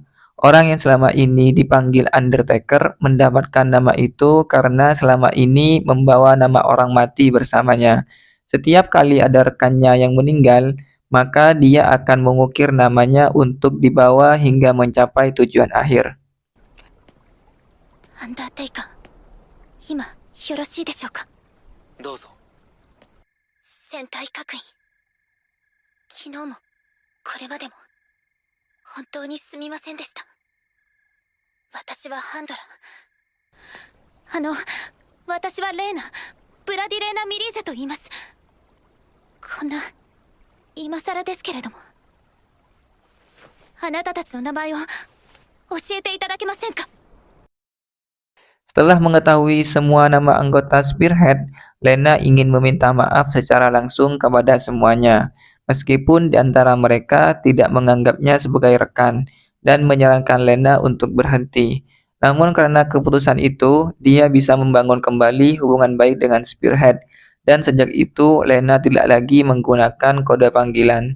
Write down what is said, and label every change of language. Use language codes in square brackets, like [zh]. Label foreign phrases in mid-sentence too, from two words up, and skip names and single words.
[id] Orang yang selama ini dipanggil Undertaker mendapatkan nama itu karena selama ini membawa nama orang mati bersamanya. Setiap kali ada rekannya yang meninggal, maka dia akan mengukir namanya untuk dibawa hingga mencapai tujuan akhir. [ja] アンダーテイカー、今よろしいでしょうか。どうぞ。戦隊各員、昨日もこれまでも本当にすみませんでした。私はハンドラ。私はレーナ、ブラディレーナ・ミリーゼと言います。こんな今更ですけれども、あなたたちの名前を教えていただけませんか。 [id] Setelah mengetahui semua nama anggota Spearhead, Lena ingin meminta maaf secara langsung kepada semuanya, meskipun di antara mereka tidak menganggapnya sebagai rekan dan menyarankan Lena untuk berhenti. Namun karena keputusan itu, dia bisa membangun kembali hubungan baik dengan Spearhead, dan sejak itu Lena tidak lagi menggunakan kode panggilan.